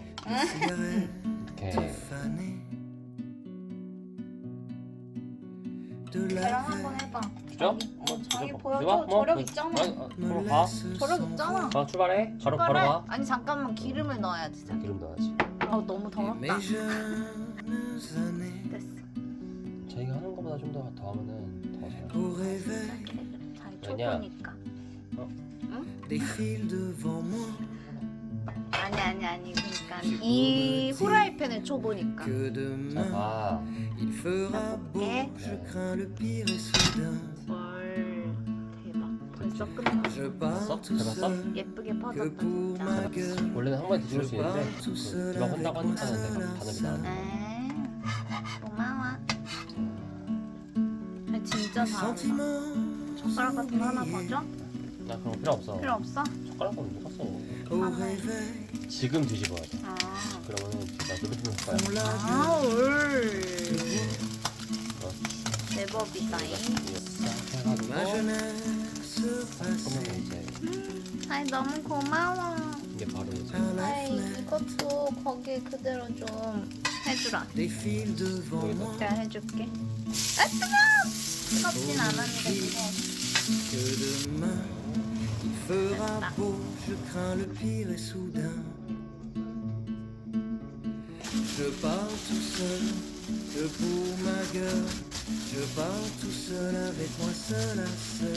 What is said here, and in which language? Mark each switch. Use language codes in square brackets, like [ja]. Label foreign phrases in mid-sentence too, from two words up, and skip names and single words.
[ko] 이렇게 저랑 한번 해봐. 주죠? 자기 주죠? 보여줘. 누가? 저력 그- 있잖아. 바로 가. 저력 있잖아. 가 출발해. 바로 가. 아니 잠깐만 기름을 넣어야지. 기름 넣어야지. 너무 더럽다. [fr] Mes jeunes années [ko] 됐어. 자기가 하는 것보다 좀 더 하면은 더 잘해. [fr] au réveil [ko] 잘 아니야. 초보니까. [fr] défilent devant moi [ko] 아니. 그러니까 이 후라이팬을 초보니까. [fr] que [ko] 자 [fr] demain [ko] 봐. [fr] il fera beau. [ko] 네. [fr] Je crains le pire et soudain [ko] 헐 대박. 벌써 끝났어. [fr] je pars [ko] 써? [fr] tout [ko] 잘 봤어? [fr] seul [ko] 예쁘게 [fr] que [ko] 퍼졌다 [fr] pour [ko] 진짜. [fr] ma gueule. [ko] 원래는 한 번에 뒤집을 수 있는데 [fr] Je pars tout seul [ko] 네가 [fr] avec [ko] 한다고 하니까는 내가 [fr] ma [ko] 단합이 나는 고마워. 아니, 진짜 잘한다. [fr] sentiment [ko] 젓가락 같은 거 하나 더 줘? 나 그런 거 필요 없어. 필요 없어? 젓가락은 누가 써? [fr] au réveil [ko] 지금 뒤집어야 돼. 아. 그러면은 나 누르는 거야. [fr] on l'a [ko] 아울. 그렇지. 대박이다잉. 싹 [fr] ma [ko] 해가지고 [fr] jeunesse [ko] 그러면 [fr] passée [ko] 이제 아이 너무 고마워. 이게 바로 이제 [fr] à la [ko] 아이 [fr] fenêtre [ko] 이것도 거기 그대로 좀 해주라. [fr] défile devant moi. [ko] 내가 해줄게. 아 뜨거! 뜨겁진 않았는데 뜨거워. [fr] Que demain il fera beau, je crains le pire et soudain. Je pars tout seul, que pour ma gueule. Je pars tout seul avec moi seul à seul.